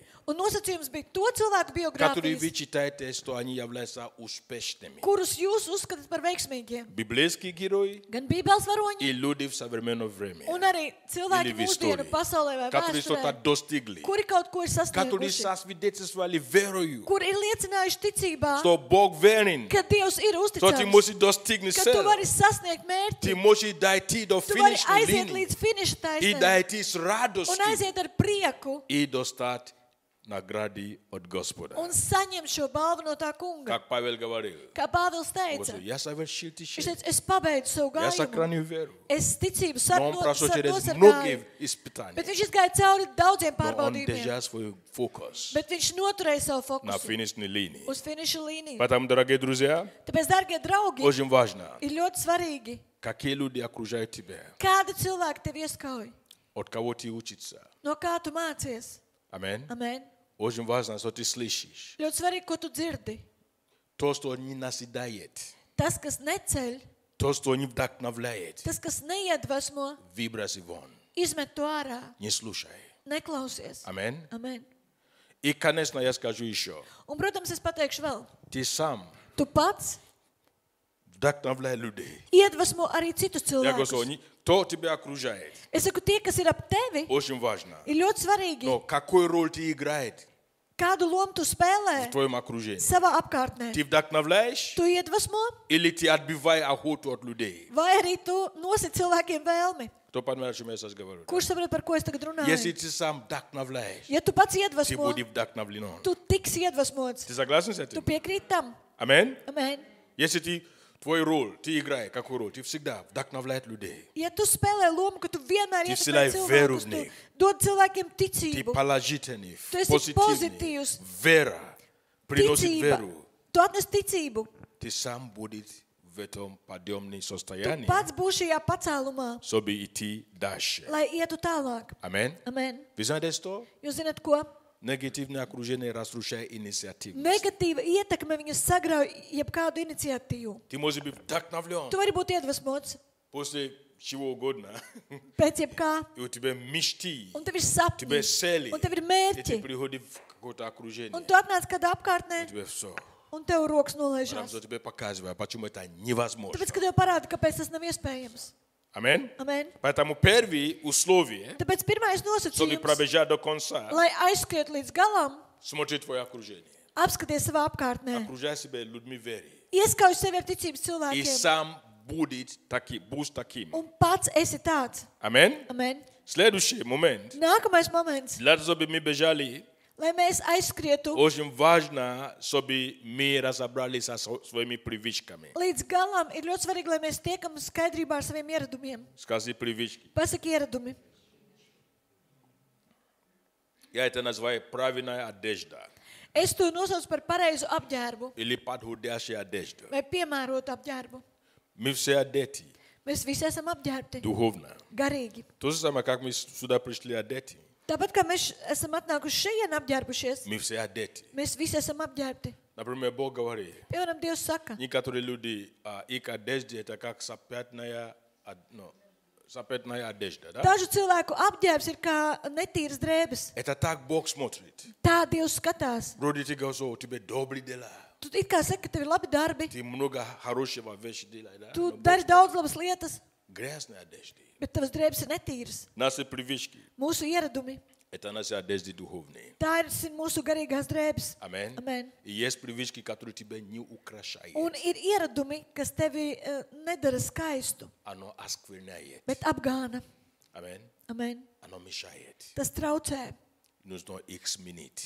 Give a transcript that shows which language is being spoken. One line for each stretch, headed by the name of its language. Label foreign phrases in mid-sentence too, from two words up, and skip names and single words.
Latvian: Un nosacījums bija to cilvēku
Russian: которые вы
Latvian: biogrāfijas,
Russian: читаете, что они являются успешными.
Latvian: kurus jūs uzskatāt par veiksmīgiem.
Russian: Библейские герои
Latvian: Gan bībeles varoņi,
Russian: и люди в современное время,
Latvian: un arī cilvēki
Russian: или в
Latvian: mūsdienu
Russian: истории,
Latvian: pasaulē vai
Russian: которые что-то
Latvian: vēsturē,
Russian: достигли,
Latvian: kuri kaut ko ir
Russian: которые
Latvian: sasnieguši,
Russian: сосвидетельствовали верою,
Latvian: kuri ir liecinājuši ticībā,
Russian: что Бог верен,
Latvian: ka Dievs ir
Russian: что ты
Latvian: uzticams,
Russian: можешь достигнуть
Latvian: ka tu
Russian: цели,
Latvian: vari sasniegt
Russian: ты
Latvian: mērķi,
Russian: можешь дойти до
Latvian: tu vari
Russian: финишной
Latvian: aiziet
Russian: линии
Latvian: līdz finiša
Russian: и
Latvian: taisnē
Russian: дойти с
Latvian: un
Russian: радостью
Latvian: aiziet ar prieku
Russian: и достать награди от Господа.
Latvian: un saņem šo balvu no tā kunga.
Russian: Как Павел говорил.
Latvian: Kā Pāvils
Russian: Он
Latvian: teica,
Russian: говорит, я совершил
Latvian: viņš
Russian: течение.
Latvian: teica, es pabeidzu savu
Russian: Я
Latvian: gājumu,
Russian: сохраню веру.
Latvian: es ticību
Russian: Но он прошел через многие
Latvian: nosargāju,
Russian: испытания.
Latvian: bet viņš izgāja cauri daudziem
Russian: Но он
Latvian: pārbaudījumiem,
Russian: держал свой фокус
Latvian: bet viņš noturēja savu
Russian: на
Latvian: fokusu
Russian: финишной линии.
Latvian: uz finiša līniju.
Russian: Поэтому, дорогие друзья,
Latvian: Tāpēc, darbie draugi,
Russian: очень важно,
Latvian: ir ļoti svarīgi,
Russian: какие люди окружают тебя,
Latvian: kādi cilvēki tev ieskauj,
Russian: от кого ты учишься.
Latvian: no kā tu mācies.
Russian: Аминь.
Latvian: Amen.
Russian: Очень важно, что ты слышишь.
Latvian: Ļoti svarīgi, ko tu dzirdi.
Russian: То, что не наседает,
Latvian: Tas, kas neceļ,
Russian: то, что не вдохновляет,
Latvian: tas, kas neiedvesmo,
Russian: выброси вон.
Latvian: izmet to ārā,
Russian: Не слушай.
Latvian: neklausies.
Russian: Аминь.
Latvian: Amen.
Russian: И, конечно, я скажу еще.
Latvian: Un, protams, es pateikšu vēl,
Russian: Ты сам
Latvian: tu pats
Russian: вдохновляй людей.
Latvian: iedvesmo arī citus
Russian: Я говорю,
Latvian: cilvēkus.
Russian: кто тебя окружает,
Latvian: Es saku, tie, kas ir ap tevi,
Russian: очень важно.
Latvian: ir ļoti svarīgi,
Russian: Но какой роль ты играешь
Latvian: kādu lomu tu
Russian: в
Latvian: spēlē
Russian: твоем окружении?
Latvian: savā apkārtnē.
Russian: Ты вдохновляешь
Latvian: Tu iedvesmo,
Russian: или ты отбиваешь охоту от людей?
Latvian: vai arī tu nosit cilvēkiem vēlmi.
Russian: Кто понимает, о чем я сейчас говорю?
Latvian: Kurš saprot, par ko es tagad
Russian: Если
Latvian: runāju?
Russian: ты сам вдохновляешь,
Latvian: Ja tu pats
Russian: ты
Latvian: iedvesmo,
Russian: будешь вдохновлен.
Latvian: tu tiksi iedvesmots.
Russian: Ты согласен с
Latvian: Tu
Russian: этим?
Latvian: piekrīt tam.
Russian: Аминь.
Latvian: Amen.
Russian: Если ты, твой роль, ты играешь, какую роль? Ты всегда вдохновляешь людей.
Latvian: Ja tu spēlē lomu, ka tu vienmēr Tu ietekmē vsilāji veru cilvēkus, v tu
Russian: них.
Latvian: dod cilvēkiem
Russian: Ты
Latvian: ticību,
Russian: положительный,
Latvian: Tu esi
Russian: позитивный.
Latvian: pozitīvs.
Russian: Вера приносит
Latvian: ticība.
Russian: веру.
Latvian: Tu atnes ticību.
Russian: Ты сам будешь в этом подъемном
Latvian: Tu
Russian: состоянии,
Latvian: pats būsi šajā pacēlumā,
Russian: чтобы идти дальше.
Latvian: lai ietu tālāk.
Russian: Аминь.
Latvian: Amen.
Russian: Вы знаете что?
Latvian: Jūs zināt, ko?
Russian: Негативное окружение разрушает инициативу.
Latvian: Negatīva ietekme viņas sagrauj jebkādu iniciatīvu.
Russian: Ты можешь быть вдохновлен
Latvian: Tu vari būt iedvesmots
Russian: после чего угодно.
Latvian: pēc jebkā,
Russian: И у тебя мечты,
Latvian: un tev ir
Russian: у тебя
Latvian: sapņi,
Russian: цели.
Latvian: un tev ir
Russian: И ты
Latvian: mērķi,
Russian: приходишь в какое-то окружение.
Latvian: un tu atnāc kādā
Russian: У
Latvian: apkārtnē,
Russian: тебя все.
Latvian: un tev rokas
Russian: Потому
Latvian: nolaižās.
Russian: что тебе показывает, почему это невозможно.
Latvian: Tāpēc, ka tev parāda, kāpēc tas nav iespējams.
Russian: Аминь.
Latvian: Amen.
Russian: Поэтому первое условие,
Latvian: Tāpēc pirmais
Russian: чтобы
Latvian: nosacījums,
Russian: пробежать до конца,
Latvian: lai aizskriet līdz galam,
Russian: смотри твое окружение.
Latvian: apskaties savā apkārtnē.
Russian: Окружай себя людьми веры.
Latvian: Ieskauj sevi ar ticības
Russian: И
Latvian: cilvēkiem.
Russian: сам будешь таким.
Latvian: Un pats esi tāds.
Russian: Аминь.
Latvian: Amen.
Russian: Следующий момент.
Latvian: Nākamais moments,
Russian: Для того, чтобы мы бежали,
Latvian: lai mēs aizskrietu
Russian: очень важно, чтобы мы разобрались со своими привычками.
Latvian: līdz galam, ir ļoti svarīgi, lai mēs tiekam skaidrībā ar saviem ieradumiem.
Russian: Скажи привычки.
Latvian: Pasaki ieradumi.
Russian: Я это называю правильная одежда.
Latvian: Es to nosaucu par pareizu apģērbu
Russian: Или подходящая одежда.
Latvian: vai piemērotu apģērbu.
Russian: Мы все одеты
Latvian: Mēs visi esam apģērbti
Russian: духовно.
Latvian: garīgi.
Russian: То же самое, как мы сюда пришли одеты.
Latvian: Tāpat kā mēs esam atnākuši šeit apģērbušies,
Russian: Мы все одеты.
Latvian: mēs visi esam apģērbti.
Russian: Например, Бог говорит,
Latvian: Piemēram, Dievs saka,
Russian: некоторые люди, их одежда это как запятная одежда. Да?
Latvian: dažu cilvēku apģērbs ir kā netīras drēbes.
Russian: Это так Бог смотрит.
Latvian: Tā Dievs skatās.
Russian: Вроде ты говоришь, у тебя добрые дела.
Latvian: Tu it kā saki, ka tev ir labi darbi,
Russian: Ты много хорошего вещи делаешь. Да?
Latvian: tu
Russian: Но Бог
Latvian: dari daudz labas lietas,
Russian: грязные одежды.
Latvian: bet tavas drēbes ir netīras.
Russian: Наши привычки
Latvian: Mūsu ieradumi,
Russian: это наши одежды духовные.
Latvian: tā ir mūsu garīgās drēbes.
Russian: Аминь.
Latvian: Amen.
Russian: И есть привычки, которые тебя не украшают.
Latvian: Un ir ieradumi, kas tevi nedara skaistu,
Russian: Оно оскверняет.
Latvian: bet apgāna.
Russian: Аминь.
Latvian: Amen.
Russian: Оно мешает.
Latvian: Tas traucē,
Russian: Нужно их сменить.